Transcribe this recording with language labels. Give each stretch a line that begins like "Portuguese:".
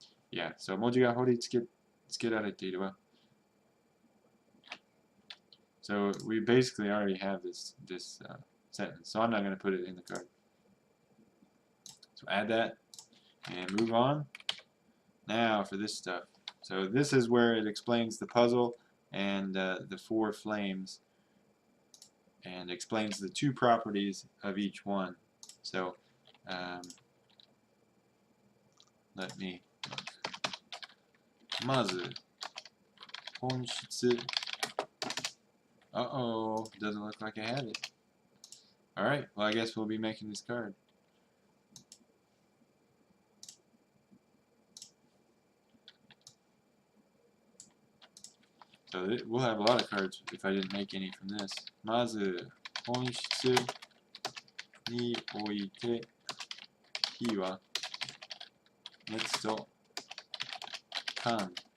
English: Yeah, so
Japanese: 文字がつけられているわ.
English: So we basically already have this sentence, so I'm not going to put it in the card. So add that and move on. Now for this stuff. So this is where it explains the puzzle and the 4 flames, and explains the 2 properties of each one. So let me look.
Japanese: まず本質.
English: Uh-oh, doesn't look like I have it. Alright, well I guess we'll be making this card. So we'll have a lot of cards if I didn't make any from this.
Japanese: まず本質において火は熱と間.